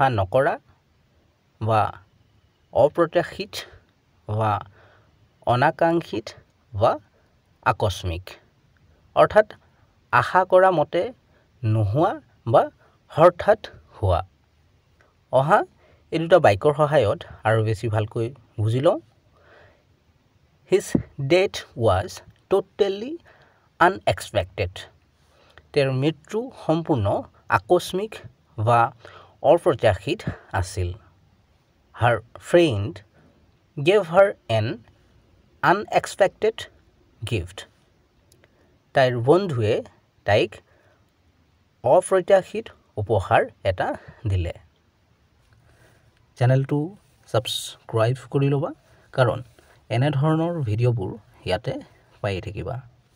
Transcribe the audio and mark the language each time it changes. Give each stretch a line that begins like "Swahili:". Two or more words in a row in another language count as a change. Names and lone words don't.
Assamese: নকৰা বা অপ্ৰত্যাশিত বা অনাকাংক্ষিত বা আকস্মিক অৰ্থাৎ আশা কৰা মতে নোহোৱা বা হঠাৎ হোৱা অহা এই দুটা বাক্যৰ সহায়ত আৰু বেছি ভালকৈ বুজি লওঁ
English: His death was totally unexpected.
Assamese: তেওঁৰ মৃত্যু সম্পূৰ্ণ আকস্মিক বা অপ্ৰত্যাশিত আছিল
English: Her friend gave her an unexpected gift.
Assamese: তাইৰ বন্ধুৱে তাইক অপ্ৰত্যাশিত উপহাৰ এটা দিলে চেনেলটো ছাবস্ক্ৰাইব কৰি ল'বা কাৰণ এনে ধৰণৰ ভিডিঅ'বোৰ ইয়াতে পাই থাকিবা